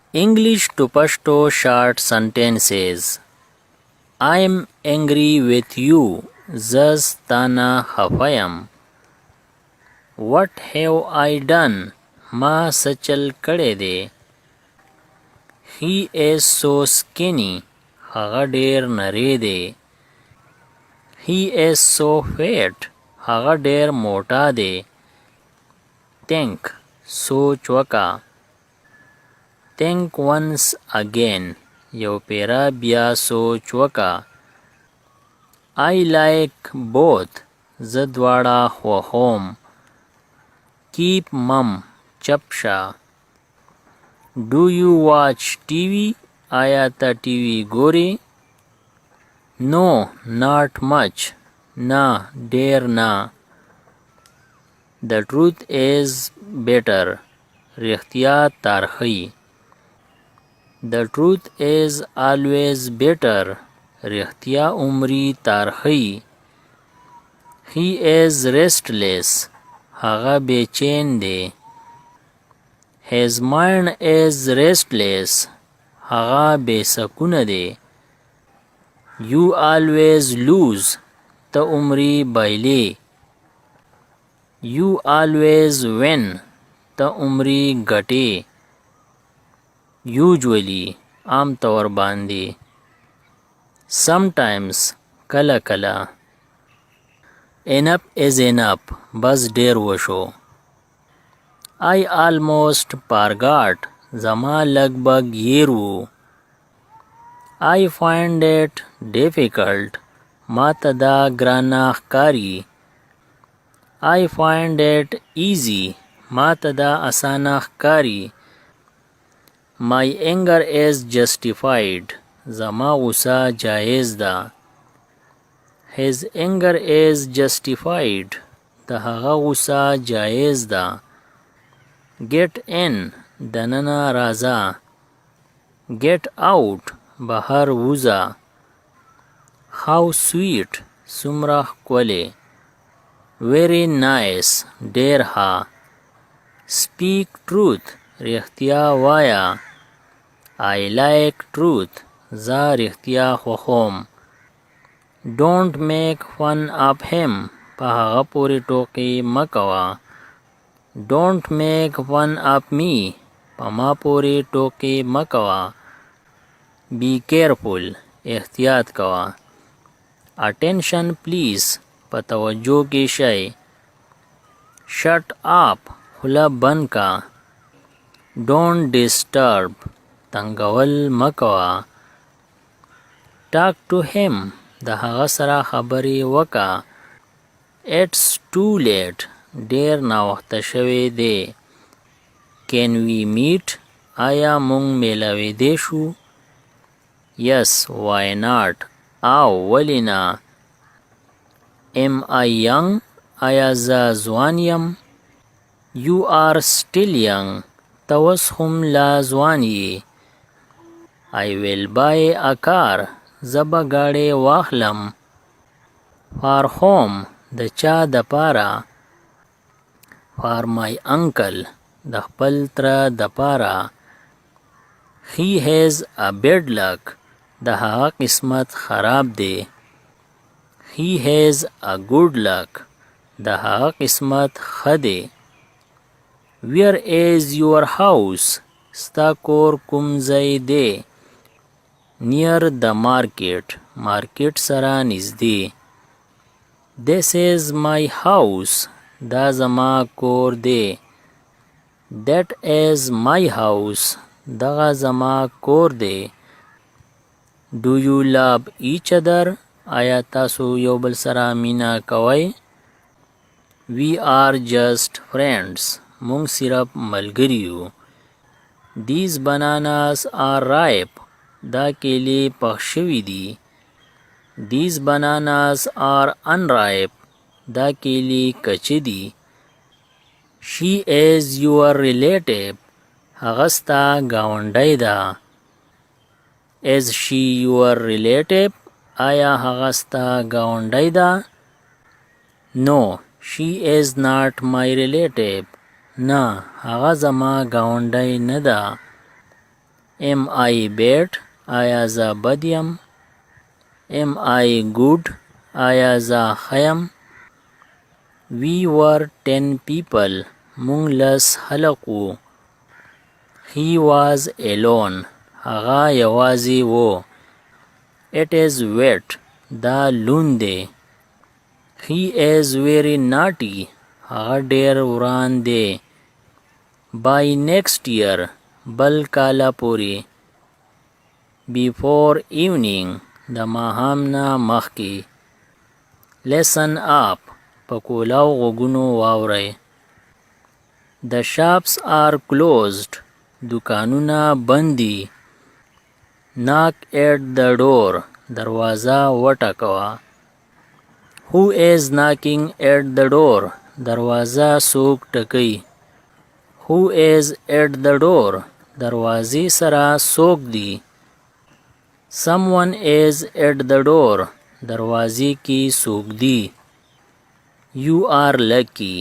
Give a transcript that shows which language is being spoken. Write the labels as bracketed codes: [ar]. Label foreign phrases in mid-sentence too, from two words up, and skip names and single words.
[en] English to Pashto short sentences. I'm angry with you. [ps] زه ستانه خفه یم. [en] What have I done? [ps] ما څه چل کړی دی. [en] He is so skinny. [ps] هغه ډیر نری دی. [en] He is so fat. [ps] هغه ډیر موټا دی. Think. سوچ وکا. [en] Think once again. [ps] یو پیرا بیا سوچ وکا. [en] I like both. [ps] زه دواړه خوښوم. [en] Keep mum. [ps] چپ شه. [en] Do you watch TV? [ps] آیا ته ټي وي ګورې؟ [en] No, not much. [ps] نه ډیر نه. [en] The truth is better. [ps] رښتیا ترخی. [en] The truth is always better. [ps] رښتیا عمری ترخی. [en] He is restless. [ps] هغه بیچین دی. [en] His mind is restless. [ps] هغه بے سکونه دی. [en] You always lose. [ps] ته عمری بایلی. [en] You always win. [ps] ته عمری ګټی. Usually. عام طور باندې. Sometimes. کله کله. [en] Enough is enough. [ps] بس ډیر وشو. [en] I almost forgot. [ps] زما لږ هیر وو. [en] I find it difficult. [ps] ما ته دا ګرانه ښکاري. [en] I find it easy. [ps] ما ته دا اسانه ښکاري. [en] My anger is justified. [ps] زما غصه جایز ده. [en] His anger is justified. [ps] د هغه غصه جایز ده. [en] Get in. [ps] دننه راځه. [en] Get out. [ps] بهر ووځه. [en] How sweet. [ps] څومره ښکلی. [en] Very nice. [ps] ډیر ښه. [en] Speak truth. [ps] رښتیا وایه. [en] I like truth. [ps] زه رښتیا خوښوم. [en] Don't make fun of him. [ps] په هغه پورې ټوکې مه کوه. [en] Don't make fun of me. [ps] په ما پورې ټوکې مه کوه. [en] Be careful. [ps] احتیاط کوه. [en] Attention please. [ps] په توجه کې شئ. [en] Shut up. [ps] خوله بند کا. [en] Don't disturb. [ps] تنګول مه کوه. [en] Talk to him. [ps] د هغه سره خبرې وکړه. [en] It's too late. [ps] ډیر ناوخته شوی دی. [en] Can we meet? [ps] آیا مونږ میلاویدی شو؟ [en] Yes, why not? [ps] او ولی نه؟ [en] Am I young? [ps] آیا زه ځوان یم؟ [en] You are still young. [ps] ته اوس هم لا ځوان یې. [en] I will buy a car. [ps] زه به ګاډی واخلم. [en] For whom? [ps] د چا دپاره؟ [en] For my uncle. [ps] د خپل تره دپاره. [en] He has a bad luck. [ps] د هغه قسمت خراب دی. [en] He has a good luck. [ps] د هغه قسمت ښه دی. [en] Where is your house? [ps] ستا کور کوم ځای دی؟ [en] Near the market. [ps] مارکیټ سره نږدې. [en] This is my house. [ps] دا زما کور دی. [en] That is my house. [ps] دغه زما کور دی. [en] Do you love each other? [ps] آیا تاسو یو بل سره مینه کوئ؟ [en] We are just friends. [ps] مونږ صرف ملګري یو. [en] These bananas are ripe. [ps] دا کیلې پخ شوي دي. [en] These bananas are unripe. [ps] دا کیلې کچې دي. [en] She is your relative. [ps] هغه ستا ګاونډی ده. [en] Is she your relative? [ps] آیا هغه ستا ګاونډی ده؟ [en] No, she is not my relative. [ps] نه هغه زما ګاونډی نه ده. [en] Am I bad? [ps] آیا زه بد یم؟ [en] Am I good? [ps] آیا زه ښه یم؟ [en] We were 10 people. [ps] مونږ لس خلق وو. [en] He was alone. [ps] هغه یوازې و. [en] It is wet. [ps] دا لوند دی. [en] He is very naughty. [ps] هغه ډیر وران دی. [en] By next year. [ps] بل کاله پورې. [en] Before evening. [ps] د ماښام نه مخکې. [en] Listen up. [ps] په کولاو غوږونو واورئ. [en] The shops are closed. [ps] دکانونه بند دي. [en] Knock at the door. [ps] دروازه وټکوه. [en] Who is knocking at the door? [ps] دروازه څوک ټکوي. [en] Who is at the door? [ps] دروازې سره څوک دی. [en] Someone is at the door. [ps] دروازې کې څوک دی. [en] You are lucky.